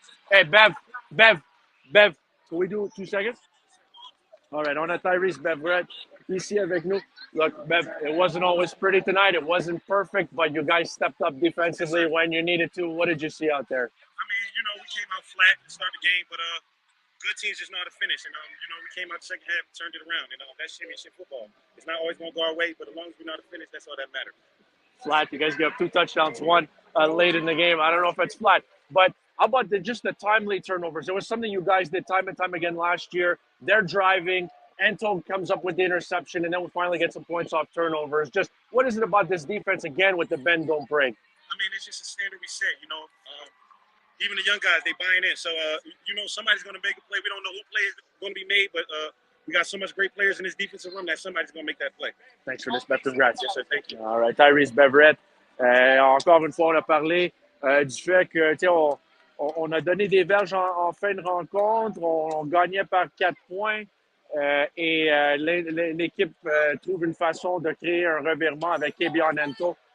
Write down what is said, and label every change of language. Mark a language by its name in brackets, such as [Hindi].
[English] Hey, Bev, can we do 2 seconds? All right, [French] on a Tyrese Beverett ici avec nous. [English] Look, Bev, it wasn't always pretty tonight. It wasn't perfect, but you guys stepped up defensively when you needed to. What did you see out there? I mean, we came out flat to start the game, but good teams just know how to finish. And, we came out the second half and turned it around. That's championship football. It's not always going to go our way, but as long as we know how to finish, that's all that matters. Flat. You guys give up 2 touchdowns, one late in the game. I don't know if it's flat, but how about just the timely turnovers? It was something you guys did time and time again last year. They're driving. Anton comes up with the interception, and then we finally get some points off turnovers. Just what is it about this defense again with the bend, don't break? I mean, it's just a standard we set, even the young guys, they buying in. So, somebody's going to make a play. We don't know who play is going to be made, but we got so much great players in this defensive room that somebody's going to make that play. Thanks for this, Bev. Congrats. Yes, sir. Thank you. All right, Tyrese Beverett. [French] Encore une fois, on a parlé du fait que, on a donné des verges en fin de rencontre. On gagnait par 4 points. Et l'équipe trouve une façon de créer un revirement avec Kebion Ento.